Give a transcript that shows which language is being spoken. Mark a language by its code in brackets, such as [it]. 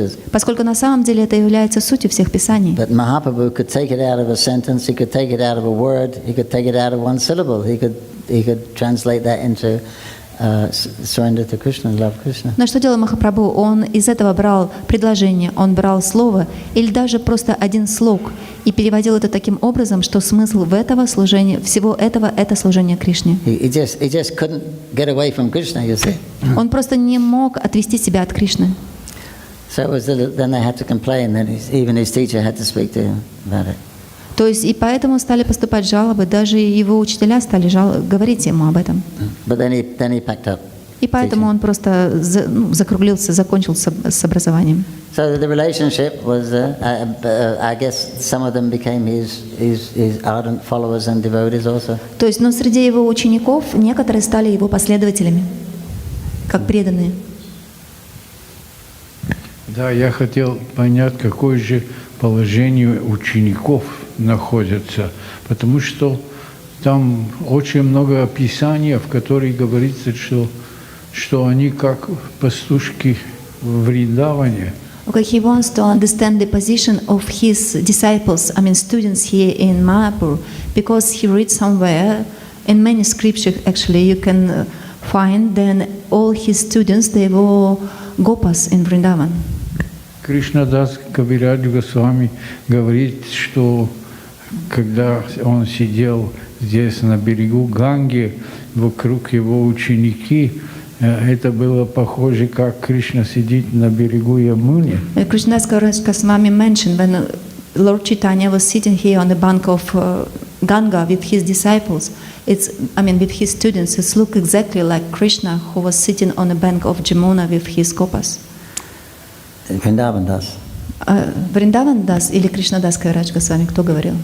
[ru] Поскольку на самом деле это является сутью всех писаний. [en] But Mahaprabhu could take it out of a sentence, he could take it out of a word, he could take it out of one syllable, he could translate that into surrender to Krishna, love Krishna. [ru] Но что делал Махапрабху? Он из этого брал предложение, он брал слово или даже просто один слог и переводил это таким образом, что смысл в этого служения, всего этого, это служение Кришне. [en] He just couldn't get away from Krishna, you see. [ru] Он просто не мог отвести себя от Кришны. [en] So it was then they had to complain, then even his teacher had to speak to him about it. [ru] То есть и поэтому стали поступать жалобы, даже его учителя стали говорить ему об этом. [en] But then he packed up. [ru] И поэтому он просто закруглился, закончил с образованием. [en] So the relationship was, I guess, some of them became his ardent followers and devotees also. [ru] То есть, но среди его учеников некоторые стали его последователями, как преданные. Да, я хотел понять, какое же положение учеников находится, потому что там очень много описаний, в которых говорится, что они как пастушки в Вриндаване. [en] Okay, he wants to understand the position of his disciples, I mean students here in Mayapur, because he reads somewhere, in many scriptures actually, you can find then all his students, they were gopas in Vrindavan. [ru] Кришнадас Кавирадж Госвами говорит, что когда он сидел здесь на берегу Ганги, вокруг его ученики, это было похоже, как Кришна сидит на берегу Ямуни. [en] Krishnadas Kaviraj Goswami mentioned when Lord Chaitanya was sitting here on the bank of Ganga with his disciples, with his students, it looked exactly like Krishna who was sitting on the bank of Jamuna with his gopas. Vrindavan Das. [ru] Вриндаван Дас или Кришнадас Кавирадж Госвами, кто говорил?